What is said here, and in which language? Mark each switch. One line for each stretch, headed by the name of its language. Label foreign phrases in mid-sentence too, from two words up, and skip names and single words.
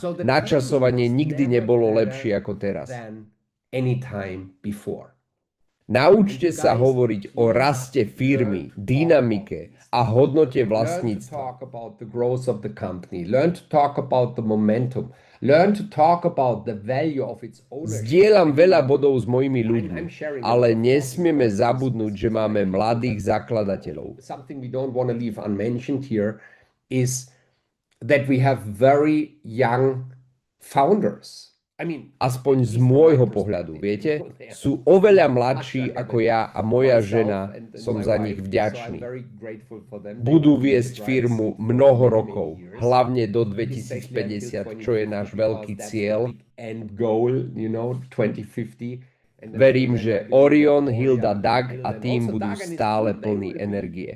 Slovak: Načasovanie nikdy nebolo lepšie ako teraz. Naučte sa hovoriť o raste firmy, dynamike a hodnote vlastníctva. Zdieľam veľa bodov s mojimi ľuďmi, ale nesmieme zabudnúť, že máme mladých zakladateľov.
English: Something we don't want to leave unmentioned here is that we have very young founders.
Slovak: Aspoň z môjho pohľadu, viete, sú oveľa mladší ako ja a moja žena, som za nich vďačný. Budú viesť firmu mnoho rokov, hlavne do 2050, čo je náš veľký cieľ. Verím, že Orion, Hilda, Dag a tým budú stále plní energie.